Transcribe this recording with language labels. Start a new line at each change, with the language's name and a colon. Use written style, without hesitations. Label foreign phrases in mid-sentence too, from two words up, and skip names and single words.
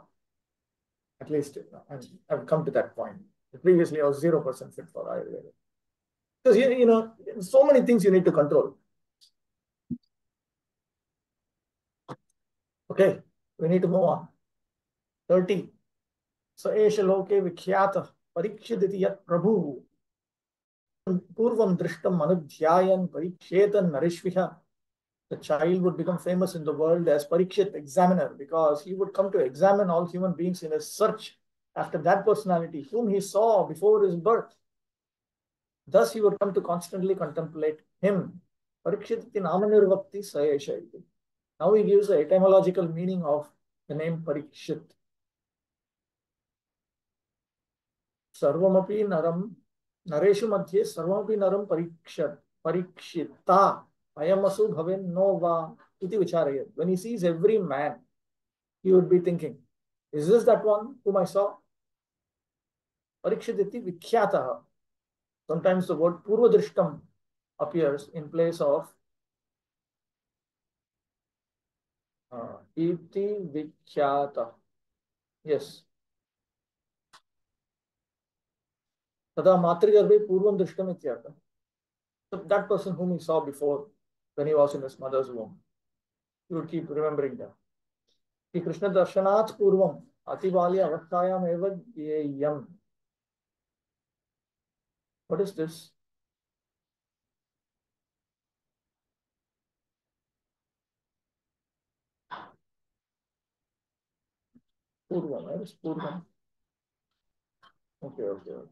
English: At least I've come to that point. Previously, I was 0% fit for Ayurveda. Because, so many things you need to control. Okay, we need to move on. 30. So,
Sanskrit: Esha Loke Vikhyata Parikshiditi Yat Prabhu Purvam Drishtam Anudhyayan Parikshetan Narishviha
English: The child would become famous in the world as Parikshit examiner, because he would come to examine all human beings in a search after that personality whom he saw before his birth. Thus he would come to constantly contemplate him.
Sanskrit: Parikshit iti namanirvakti sayesha iti.
English: Now he gives the etymological meaning of the name Parikshit.
Sanskrit: Sarvamapi naram nareshu madhye sarvamapi naram parikshita ayamasu bhaven no va iti vicharayat.
English: When he sees every man, he would be thinking, is this that one whom I saw?
Sanskrit: Parikshit iti vikhyataha.
English: Sometimes the word purvadrishtam appears in place of
Sanskrit: iti vikhyata.
English: Yes.
Sanskrit: Tada matrigarve purvam drishtam ityartha.
English: So that person whom he saw before when he was in his mother's womb. You would keep remembering that.
Sanskrit: Ki Krishna darshanat purvam atibali avattayam eva yam.
English: What is this? Purvam. Where is purvam? Okay.